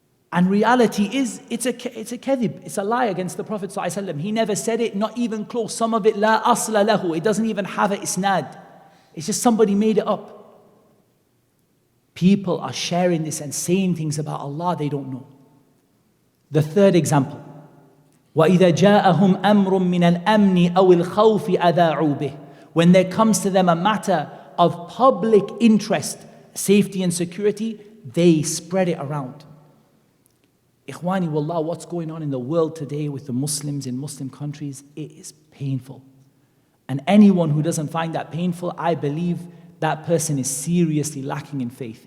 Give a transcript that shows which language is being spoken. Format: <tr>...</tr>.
<en>And reality is, it's a</en> <ar>kadhib,</ar> <en>it's a lie against the Prophet ﷺ. He never said it, not even close. Some of it,</en> <ar>la asla lahu,</ar> <en>it doesn't even have an isnad. It's just somebody made it up. People are sharing this and saying things about Allah they don't know. The third example,</en> <ar>وَإِذَا جَاءَهُمْ أَمْرٌ مِّنَ الْأَمْنِ أَوِ الْخَوْفِ أَذَاعُوا بِهِ.</ar> <en>When there comes to them a matter of public interest, safety and security, they spread it around.</en> <ar>Ikhwani wallah,</ar> <en>what's going on in the world today with the Muslims in Muslim countries, it is painful. And anyone who doesn't find that painful, I believe that person is seriously lacking in faith.</en>